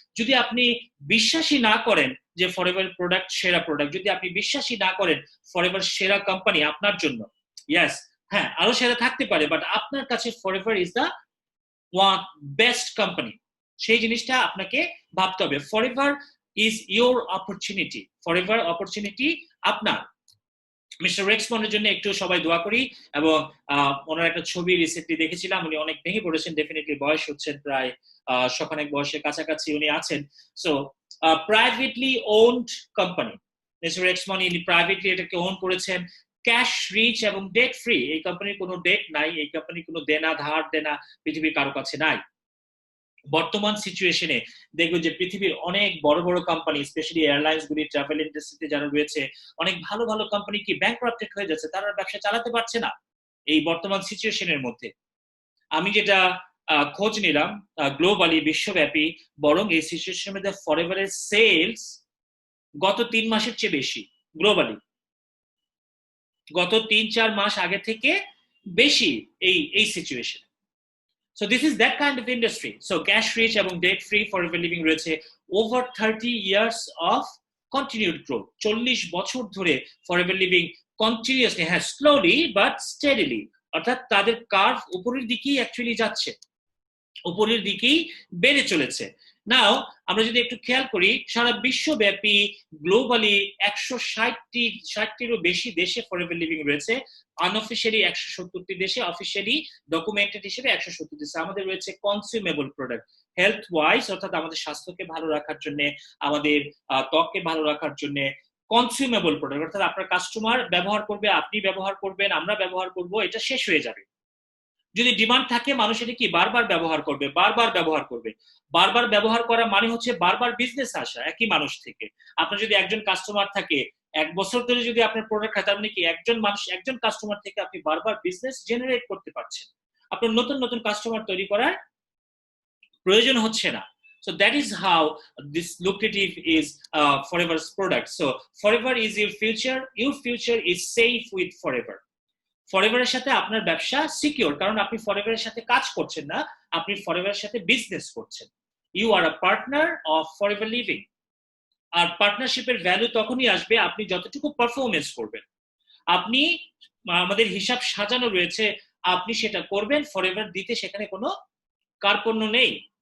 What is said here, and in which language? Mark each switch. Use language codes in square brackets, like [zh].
[bn] যদি আপনি বিশ্বাসই না করেন যে ফরএভার প্রোডাক্ট সেরা প্রোডাক্ট, যদি আপনি বিশ্বাসই না করেন ফরএভার সেরা কোম্পানি আপনার জন্য, ইয়েস, হ্যাঁ আরো সেরা থাকতে পারে, বাট আপনার কাছে [en] Forever is the one best company, [bn] সেই জিনিসটা আপনাকে ভাবতে হবে। Forever [en] is your opportunity. Forever opportunity আপনার। [bn] মিস্টার রেক্সমনের জন্য একটু সবাই দোয়া করি, এবং ওনার একটা ছবি রিসেন্টলি দেখেছিলাম, উনি অনেক ভেঙে পড়েছেন, ডেফিনেটলি বয়স হচ্ছেন প্রায় শখানেক বয়সের কাছাকাছি উনি আছেন। So privately owned company, mister রেক্সমন ইনি প্রাইভেটলি এটাকে ওন করেছেন, ক্যাশ রিচ এবং ডেট ফ্রি। এই কোম্পানির কোনো ডেট নাই, এই কোম্পানির কোনো দেনা ধার দেনা পৃথিবীর কারো কাছে নাই। বর্তমান সিচুয়েশনে দেখবেন যে পৃথিবীর অনেক বড় বড় কোম্পানি, স্পেশালি এয়ারলাইন্স গুলি, ট্রাভেল ইন্ডাস্ট্রিতে যারা রয়েছে, অনেক ভালো ভালো কোম্পানি কি ব্যাংকরাপ্টেড হয়ে যাচ্ছে, তারা ব্যবসা চালাতে পারছে না এই বর্তমান সিচুয়েশনের মধ্যে। আমি যেটা খোঁজ নিলাম গ্লোবালি, বিশ্বব্যাপী, বরং এই সিচুয়েশনের মধ্যে ফরএভারের সেলস গত 3 মাসের চেয়ে বেশি গ্লোবালি, গত 3-4 মাস আগে থেকে বেশি এই situation. [en] So this is that kind of industry. So cash rich এবং debt free forever living রয়েছে, over 30 years of continued growth, [bn] 40 বছর ধরে [en] forever living continuously, হ্যাঁ slowly but steadily, [bn] অর্থাৎ তাদের কার্ভ উপরের দিকেই অ্যাকচুয়ালি যাচ্ছে, উপরের দিকেই বেড়ে চলেছে। নাও আমরা যদি একটু খেয়াল করি, সারা বিশ্বব্যাপী গ্লোবালি 160টিরও বেশি দেশে ফরএভার লিভিং রয়েছে, আনঅফিশিয়ালি 170টি দেশে, অফিশিয়ালি ডকুমেন্টেড হিসেবে 170 দেশে। আমাদের রয়েছে কনজিউমেবল প্রোডাক্ট, হেলথ ওয়াইজ, অর্থাৎ আমাদের স্বাস্থ্যকে ভালো রাখার জন্য, আমাদের ত্বককে ভালো রাখার জন্য কনজিউমেবল প্রোডাক্ট, অর্থাৎ আপনার কাস্টমার ব্যবহার করবে, আপনি ব্যবহার করবেন, আমরা ব্যবহার করব, এটা শেষ হয়ে যাবে। যদি ডিমান্ড থাকে মানুষ এটা কি বারবার ব্যবহার করবে, বারবার ব্যবহার করবে। বারবার ব্যবহার করা মানে হচ্ছে বারবার বিজনেস আসা একই মানুষ থেকে। আপনার যদি একজন কাস্টমার থাকে 1 বছর ধরে, যদি আপনার প্রোডাক্ট হয়, তার মানে কি একজন মানুষ, একজন কাস্টমার থেকে আপনি বারবার বিজনেস জেনারেট করতে পারছেন, আপনার নতুন নতুন কাস্টমার তৈরি করার প্রয়োজন হচ্ছে না। [en] So that is how this lucrative is Forever's product. So Forever is your future. Your future is safe with Forever. [bn] ফরএভারের সাথে আপনার ব্যবসা সিকিউর, কারণ আপনি ফরএভারের সাথে কাজ করছেন না, আপনি ফরএভারের সাথে বিজনেস করছেন। [en] You are a partner of Forever Living. [bn] আর পার্টনারশিপের value তখনই আসবে আপনি যতটুকু পারফরমেন্স করবেন। আপনি, আমাদের হিসাব সাজানো রয়েছে, আপনি সেটা করবেন, ফরএভার দিতে সেখানে কোনো কার্পণ্য নেই।